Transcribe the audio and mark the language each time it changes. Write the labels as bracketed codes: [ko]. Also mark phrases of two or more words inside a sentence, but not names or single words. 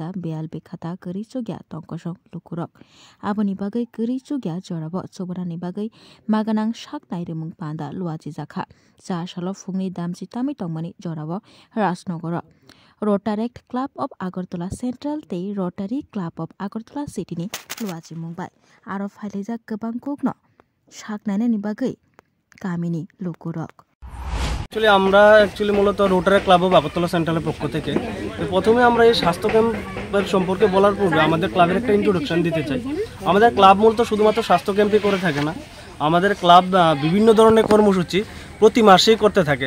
[trp] beal bekata keri chugya tongkosong lukurok aboni bagai keri chugya jorabo choborani bagai maganang shak nai remung panda luaji jakha cha salo fungni damji tami tongmani jorabo Rajnogoro Rotaract Club of Agartala Central tei Rotary Club of Agartala City ni luaji mungbai aro phailejak gobang kugno shak nainani bagai কামিনী লোকরক [bn] আমরা মূলত রোটারি ক্লাব অফ আগরতলা সেন্ট্রালের পক্ষ থেকে প্রথমে আমরা এই স্বাস্থ্য ক্যাম্পের সম্পর্কে বলার পূর্বে আমাদের ক্লাবের একটা ইন্ট্রোডাকশন দিতে চাই। আমাদের ক্লাব মূলত শুধুমাত্র স্বাস্থ্য ক্যাম্পই করে থাকে না, আমাদের ক্লাব বিভিন্ন ধরনের কর্মসূচি প্রতি মাসেই করতে থাকে।